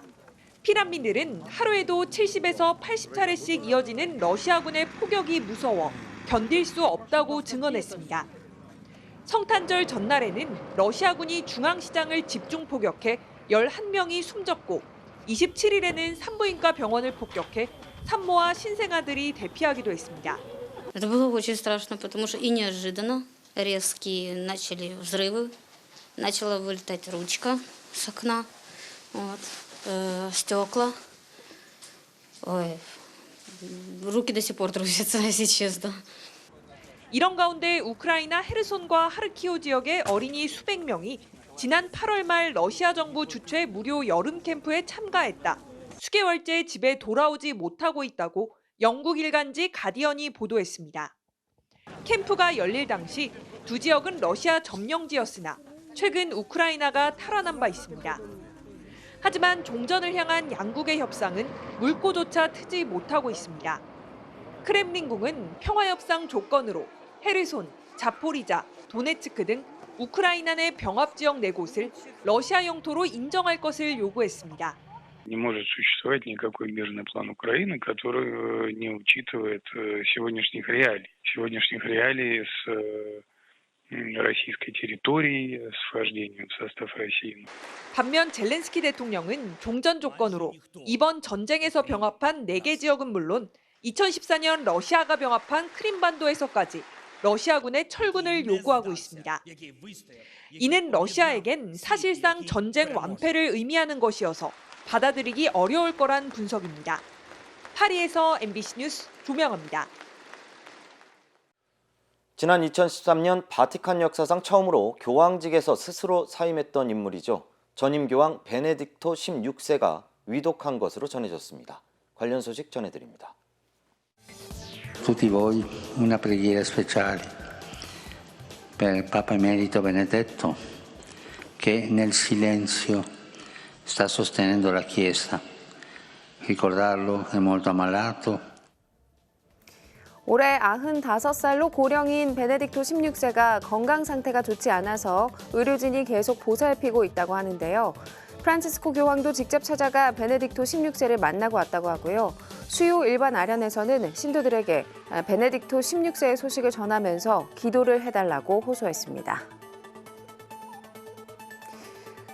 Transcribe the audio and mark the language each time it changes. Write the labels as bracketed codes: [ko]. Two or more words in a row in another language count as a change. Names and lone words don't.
[ko] 피난민들은 하루에도 70에서 80차례씩 이어지는 러시아군의 포격이 무서워 견딜 수 없다고 증언했습니다. 성탄절 전날에는 러시아군이 중앙시장을 집중 포격해 11명이 숨졌고 27일에는 산부인과 병원을 폭격해 산모와 신생아들이 대피하기도 했습니다. [ru] Это было очень страшно, потому что и неожиданно резкие начали взрывы, начала вылетать ручка с окна, стекла. Ой, руки до сих пор трусятся, если честно. [ko] 이런 가운데 우크라이나 헤르손과 하르키우 지역의 어린이 수백 명이 지난 8월 말 러시아 정부 주최 무료 여름 캠프에 참가했다. 수개월째 집에 돌아오지 못하고 있다고 영국 일간지 가디언이 보도했습니다. 캠프가 열릴 당시 두 지역은 러시아 점령지였으나 최근 우크라이나가 탈환한 바 있습니다. 하지만 종전을 향한 양국의 협상은 물꼬조차 트지 못하고 있습니다. 크렘린궁은 평화협상 조건으로 헤르손, 자포리자, 도네츠크 등 우크라이나 내 병합지역 4곳을 러시아 영토로 인정할 것을 요구했습니다. [ru] Не может существовать никакой мирный план Украины, который не учитывает сегодняшних реалий с российской территорией, с вхождением в состав России. [ko] 반면 젤렌스키 대통령은 종전 조건으로 이번 전쟁에서 병합한 4개 지역은 물론 2014년 러시아가 병합한 크림반도에서까지 러시아군의 철군을 요구하고 있습니다. 이는 러시아에겐 사실상 전쟁 완패를 의미하는 것이어서 받아들이기 어려울 거란 분석입니다. 파리에서 MBC 뉴스 조명합니다. 지난 2013년 바티칸 역사상 처음으로 교황직에서 스스로 사임했던 인물이죠. 전임 교황 베네딕토 16세가 위독한 것으로 전해졌습니다. 관련 소식 전해드립니다. [it] Tutti voi una preghiera speciale per Papa Emerito Benedetto che nel silenzio sta sostenendo la Chiesa. Ricordarlo è molto ammalato. [ko] 올해 95살로 고령인 베네딕토 16세가 건강 상태가 좋지 않아서 의료진이 계속 보살피고 있다고 하는데요. 프란치스코 교황도 직접 찾아가 베네딕토 16세를 만나고 왔다고 하고요. 수요 일반 아련에서는 신도들에게 베네딕토 16세의 소식을 전하면서 기도를 해달라고 호소했습니다.